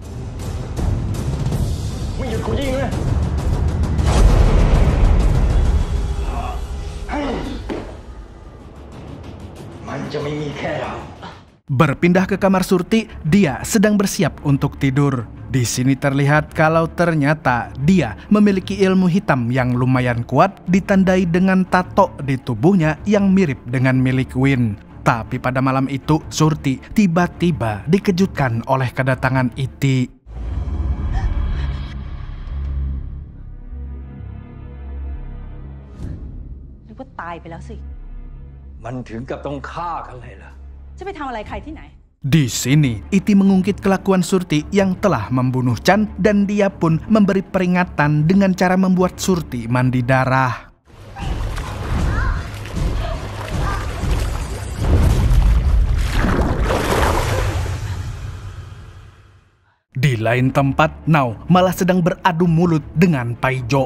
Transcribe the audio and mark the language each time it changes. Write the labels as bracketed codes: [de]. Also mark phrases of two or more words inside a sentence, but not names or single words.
[id] Berpindah ke kamar Surti, dia sedang bersiap untuk tidur. Di sini terlihat kalau ternyata dia memiliki ilmu hitam yang lumayan kuat, ditandai dengan tato di tubuhnya yang mirip dengan milik Win. Tapi pada malam itu, Surti tiba-tiba dikejutkan oleh kedatangan Iti. [th] นึกว่าตายไปแล้วสิ มันถึงกับต้องฆ่ากันเลยเหรอ จะไปทำอะไรใครที่ไหน [id] Di sini, Iti mengungkit kelakuan Surti yang telah membunuh Chan dan dia pun memberi peringatan dengan cara membuat Surti mandi darah. Di lain tempat, Now malah sedang beradu mulut dengan Paijo.